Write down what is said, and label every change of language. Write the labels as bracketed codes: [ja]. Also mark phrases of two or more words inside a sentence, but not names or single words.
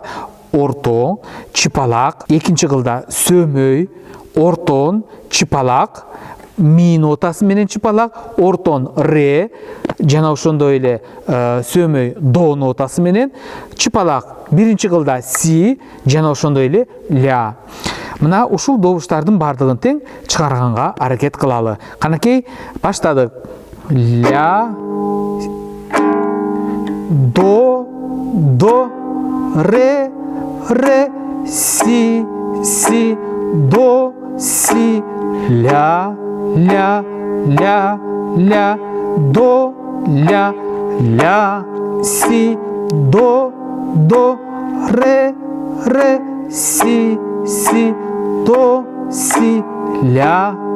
[ky] Ортон, чыпалак, экинчи кылда сөмөй, ортон, чыпалак, ми нотасы менен чыпалак, ортон ре, жана ошондой эле сөмөй до нотасы менен, чыпалак биринчи кылда си, жана ошондой эле ля. Мына ушул добуштардын бардыгын тең чыгарганга аракет кылалы. Канакей, баштадык. Ля, до, ре, си, до, си, ля, до, ля, си, до, ре, си, до, си, ля,